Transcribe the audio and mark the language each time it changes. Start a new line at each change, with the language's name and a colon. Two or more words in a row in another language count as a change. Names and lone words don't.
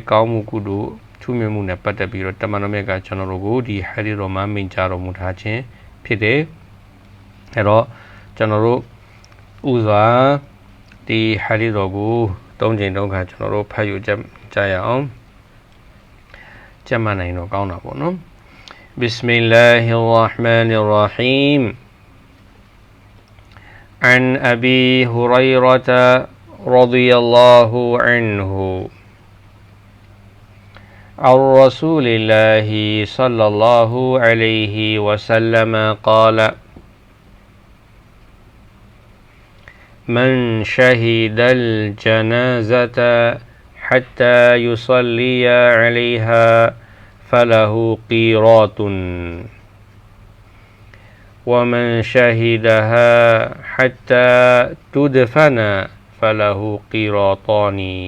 Burmese: ကောင်းမှုကုသိုလ်ထူးမြတ်မှုနဲ့ပတ်သက်ပြီးတော့တမန်တော်မြတ်ကကျွန်တော်တို့ကိုဒီဟာဒီတော်မှာမိန့်ကြားတော်မူထားခြင်းဖြစ်တယ်အဲ့တော့ကျွန်တော်တို့ဥစွာဒီဟာဒီတော်ကို၃ချိန်၃ခါကျွန်တော်တို့ဖတ်ယူကြရအောင်ကြက်မှနိုင်တော့ကောင်းတာပေါ့နော်
Arabic: بسم الله الرحمن الرحيم عن أبي هريرة رضي الله عنه عن رسول الله صلى الله عليه وسلم قال من شهد الجنازة حتى يصلي عليها فله قيراط ومن شهدها حتى تدفن فله قيراطان